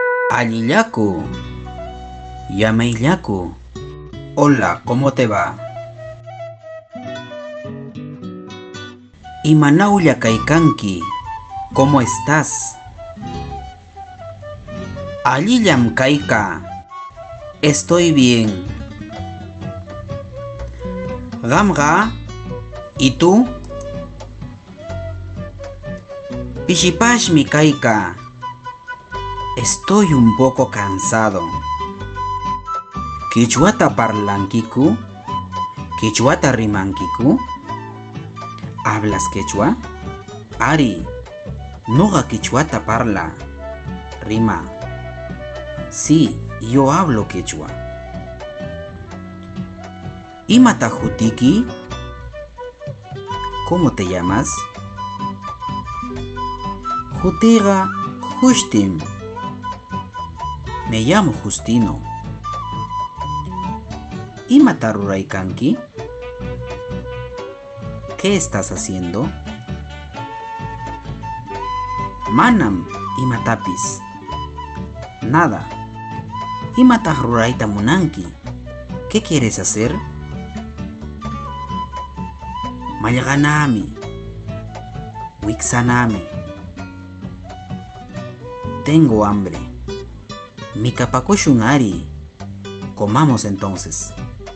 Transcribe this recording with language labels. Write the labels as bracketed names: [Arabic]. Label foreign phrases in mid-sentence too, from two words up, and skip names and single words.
[Quechua] Alillaku, Yameillaku. [Spanish] Hola, ¿cómo te va? [Quechua] Imanawlla kaykanki, [Spanish] ¿cómo estás? [Quechua] Allillam kayka, [Spanish] estoy bien. Gamga, ¿y tú? [Quechua] Pishipashmi kayka, [Spanish] estoy un poco cansado. [Quechua] ¿Kichwata parlankiku? ¿Kichwata rimankiku? [Spanish] ¿Hablas quechua? [Quechua] Ari, noqa kichwata parla. Rima. [Spanish] Sí, yo hablo quechua. [Quechua] ¿Imata hutiki? [Spanish] ¿Cómo te llamas? [Quechua] Hutiga Justin. [Spanish] Me llamo Justino. [Quechua] ¿Imata ruraykanki? [Spanish] ¿Qué estás haciendo? [Quechua] Manam imatapis. Nada. ¿Imata rurayta munanki? [Spanish] ¿Qué quieres hacer? Mallaqanami. [Quechua] Wiksanami. [Spanish] Tengo hambre. [Quechua] Mikapakushun ari. [Spanish] Comamos entonces.